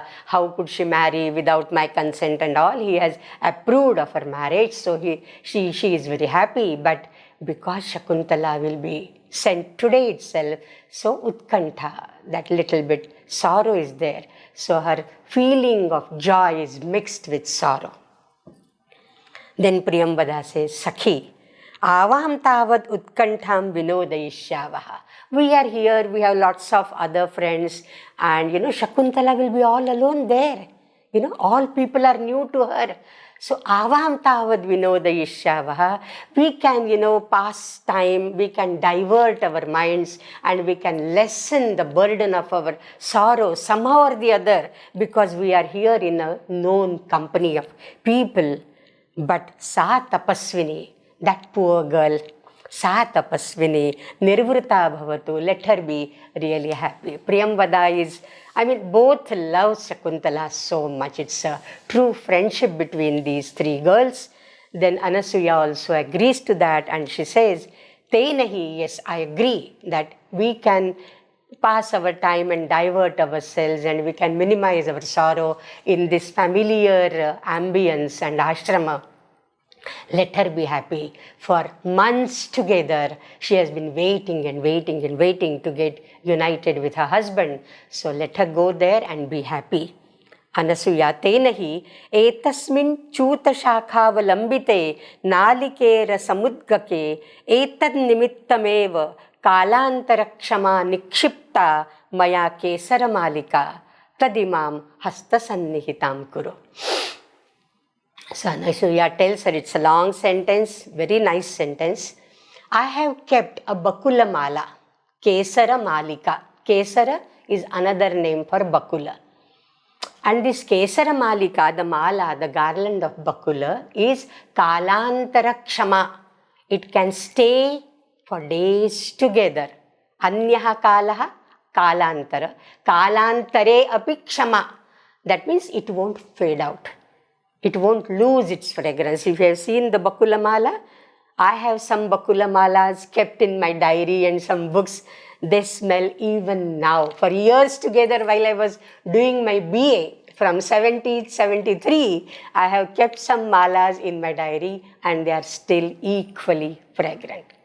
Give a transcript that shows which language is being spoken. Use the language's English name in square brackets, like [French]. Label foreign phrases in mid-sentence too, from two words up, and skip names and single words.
[English] How could she marry without my consent and all? He has approved of her marriage, so she is very happy. But because Shakuntala will be sent today itself, so Utkantha, that little bit sorrow is there. So her feeling of joy is mixed with sorrow. Then Priyambada says, [Sanskrit] Sakhi. Avam tavad utkantham vinodayishyavaha. [English] We are here, we have lots of other friends, and Shakuntala will be all alone there. All people are new to her. So, [Sanskrit] avam tavad vinodayishyavaha. [English] We can, pass time, we can divert our minds, and we can lessen the burden of our sorrow somehow or the other, because we are here in a known company of people. But [Sanskrit] sa tapasvini, [English] that poor girl, [Sanskrit] sa tapasvini, nirvrita bhavatu, [English] let her be really happy. Priyamvada is, both love Shakuntala so much. It's a true friendship between these three girls. Then Anasuya also agrees to that, and she says, Tenahi, yes, I agree that we can pass our time and divert ourselves, and we can minimize our sorrow in this familiar ambience and ashrama. Let her be happy. For months together, she has been waiting and waiting and waiting to get united with her husband. So let her go there and be happy. [Sanskrit] Anasuya tenahi etasmin chuta shakhavalambite nalikera samudgake etad nimittameva kalantarakshama nikshipta maya kesara malika tadimam hastasannihitam kuru. [English] So Anasuya tells her, it's a long sentence, very nice sentence. I have kept a Bakula mala, [Sanskrit] Kesara malika. [English] Kesara is another name for Bakula. And this [Sanskrit] Kesara malika, [English] the mala, the garland of Bakula, is [Sanskrit] Kalantara Kshama. [English] It can stay for days together. [Sanskrit] Anyaha kalaha, Kalantara. Kalantare api Kshama. [English] That means it won't fade out. It won't lose its fragrance. If you have seen the Bakula mala, I have some Bakula malas kept in my diary and some books. They smell even now. For years together, while I was doing my BA from 1973, I have kept some malas in my diary, and they are still equally fragrant.